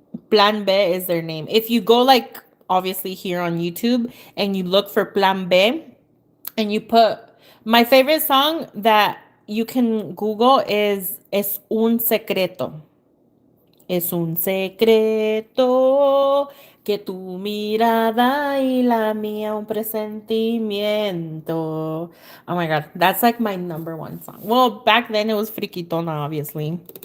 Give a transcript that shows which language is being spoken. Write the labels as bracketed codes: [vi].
[en] Plan B is their name. If you go like obviously here on YouTube and you look for Plan B and you put my favorite song that you can Google is Es un secreto. [es] Es un secreto que tu mirada y la mía un presentimiento. [en] Oh my God, that's like my number one song. Well, back then it was Friquitona, obviously.